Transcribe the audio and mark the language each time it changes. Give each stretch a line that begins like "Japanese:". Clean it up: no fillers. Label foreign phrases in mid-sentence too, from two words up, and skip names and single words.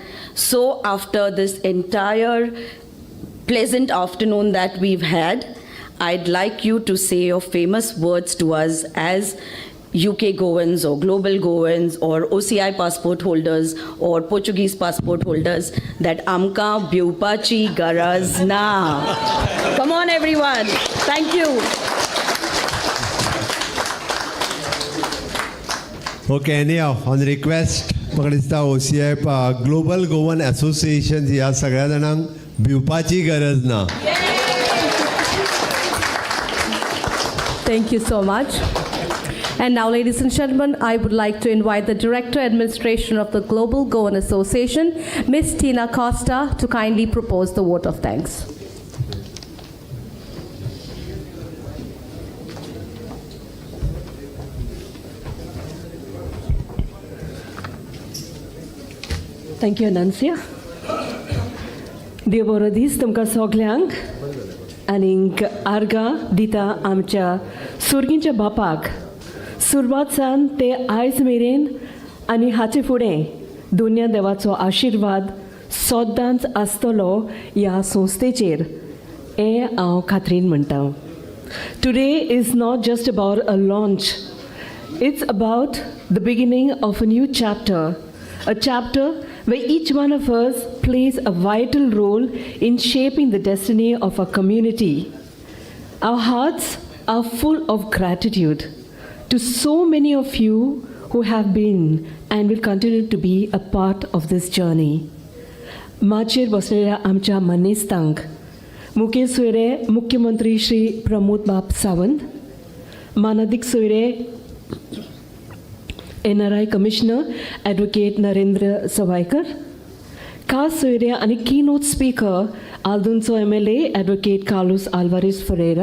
English: So after this entire pleasant afternoon that we've had, I'd like you to say your famous words to us as UK Goans or Global Goans or OCI passport holders or Portuguese passport holders that
Konkani: आमकां भिवपाची गरज ना.
English: Come on, everyone. Thank you. Okay, anyhow, on request,
Konkani: Pakistan OCI Global Goan Association ह्या सगळ्या जाणांक भिवपाची गरज ना.
English: Thank you so much. And now, ladies and gentlemen, I would like to invite the Director Administration of the Global Goan Association, Ms. Tina Costa, to kindly propose the vote of thanks. Thank you, Anancia.
Konkani: देव बरो दीस तुमकां सगल्यांक आनीक आर्गां दिता आमच्या सुर्गींच्या बापाक सुरवात सावन ते आयज मेरेन आनी हाचे फुडें दुनिया देवाचो आशिर्वाद सदांच आसतलो ह्या संस्थेचेर हें हांव खात्रीन म्हणटा.
English: Today is not just about a launch. It's about the beginning of a new chapter, a chapter where each one of us plays a vital role in shaping the destiny of our community. Our hearts are full of gratitude to so many of you who have been and will continue to be a part of this journey.
Konkani: माचेर बसलेल्या आमच्या मनेस्तांक मुखेल सोयरे मुख्यमंत्री श्री प्रमोद बाब सावंत, मानदिक सोयरे
English: NRI Commissioner Advocate
Konkani: नरेंद्र सवायकर, खास सोयरे आनी
English: Keynote Speaker
Konkani: आल्दोंचो
English: MLA Advocate
Konkani: कार्लोस आल्वारेस फरेरा.